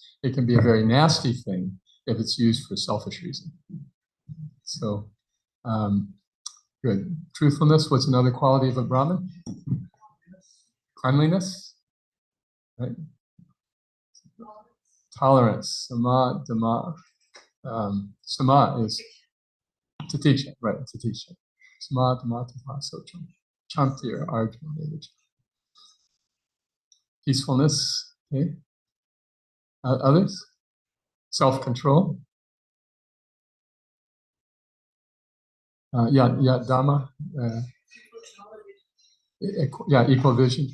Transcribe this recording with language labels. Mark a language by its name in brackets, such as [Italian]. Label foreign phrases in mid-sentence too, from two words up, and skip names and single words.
[English] It can be a very nasty thing if it's used for selfish reasons. So, good. Truthfulness, what's another quality of a Brahmin? Cleanliness, right? Tolerance, [Sanskrit] sama, dhamma. [English] Sama is titisha, right, titisha. [Sanskrit] Sama, dhamma, dhamma, socham. [English] Chantir, arjuna, peacefulness, okay. Others? Self-control. Dhamma. Equal vision.